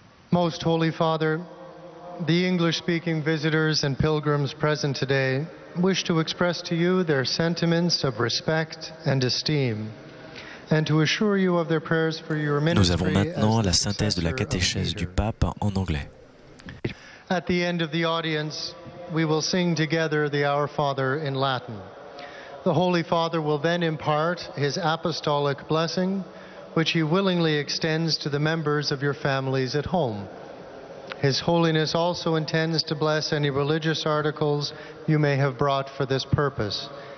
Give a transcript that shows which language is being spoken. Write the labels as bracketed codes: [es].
[en] Most Holy Father, the English-speaking visitors and pilgrims present today wish to express to you their sentiments of respect and esteem, and to assure you of their prayers for your ministry. [fr] Nous avons maintenant la synthèse de la catéchèse du pape en anglais. [en] At the end of the audience, we will sing together the Our Father in Latin. The Holy Father will then impart his apostolic blessing, which he willingly extends to the members of your families at home. His Holiness also intends to bless any religious articles you may have brought for this purpose.